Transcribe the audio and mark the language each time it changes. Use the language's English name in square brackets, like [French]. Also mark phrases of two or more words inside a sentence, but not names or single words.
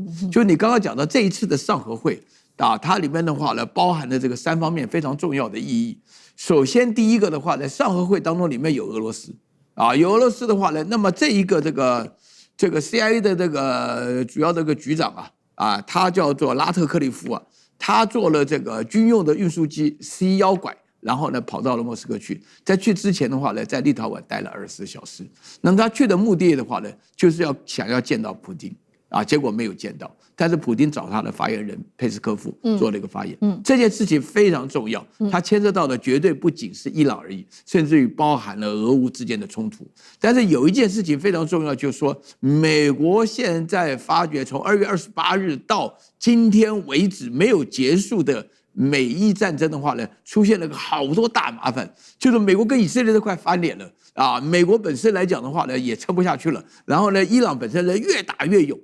[Chinese] 就你剛剛講到這一次的上合會啊，它裡面的話呢，包含了這個3方面非常重要的意義。首先，第一個的話，在上合會當中，裡面有俄羅斯，啊，有俄羅斯的話呢，那麼這一個這個 CIA 的這個主要這個局長啊，他叫做拉特克利夫啊，他做了這個軍用的運輸機 C-1 拐，然後呢跑到了莫斯科去，在去之前的話呢，在立陶宛待了24小時。那麼他去的目的的話呢，就是想要見到普丁。啊，結果沒有見到，但是普丁找他的發言人佩斯科夫做了一個發言。這件事情非常重要，它牽涉到的絕對不僅是伊朗而已，甚至於包含了俄烏之間的衝突。但是有一件事情非常重要，就是說美國現在發覺，從2月28日到今天為止沒有結束的美伊戰爭的話呢，出現了個好多大麻煩，就是美國跟以色列都快翻臉了啊！美國本身來講的話呢，也撐不下去了。然後呢，伊朗本身呢越打越勇。